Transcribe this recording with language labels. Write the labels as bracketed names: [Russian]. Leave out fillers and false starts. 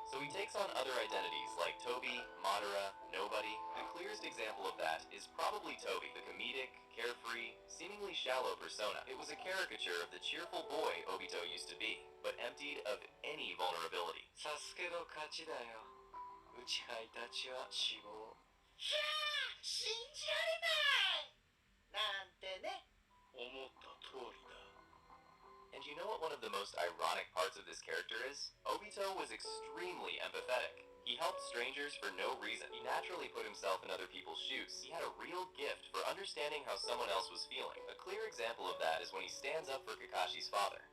[English] So he takes on other identities like Toby, Madara, Nobody. The clearest example of that is probably Toby, the comedic, carefree, seemingly shallow persona. It was a caricature of the cheerful boy Obito used to be, but emptied of any vulnerability. [Japanese] サスケの勝ちだよ。内海たちは死亡。信じられないなんてね。思った通りだ。 [English] And you know what one of the most ironic parts of this character is? Obito was extremely empathetic. He helped strangers for no reason. He naturally put himself in other people's shoes. He had a real gift for understanding how someone else was feeling. A clear example of that is when he stands up for Kakashi's father.